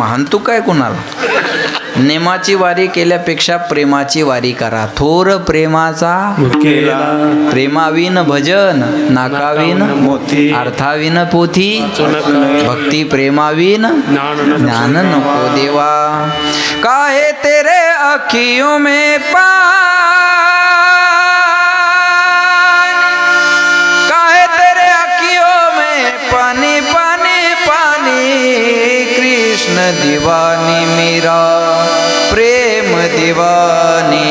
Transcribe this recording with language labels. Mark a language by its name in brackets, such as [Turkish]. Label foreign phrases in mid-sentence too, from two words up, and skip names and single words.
[Marathi] म्हणतो काय कुणाला? नेमाची वारी केल्यापेक्षा प्रेमाची वारी करा. थोर प्रेमाचा केला प्रेमाविन भजन नाकाविन मोती अर्थाविन पोथी भक्ती प्रेमाविन ज्ञान नको देवा. [Hindi] काहे तेरे अखियों में काहे तेरे अखियों में पानी पानी पानी. कृष्ण दीवानी मेरा प्रेम दीवानी.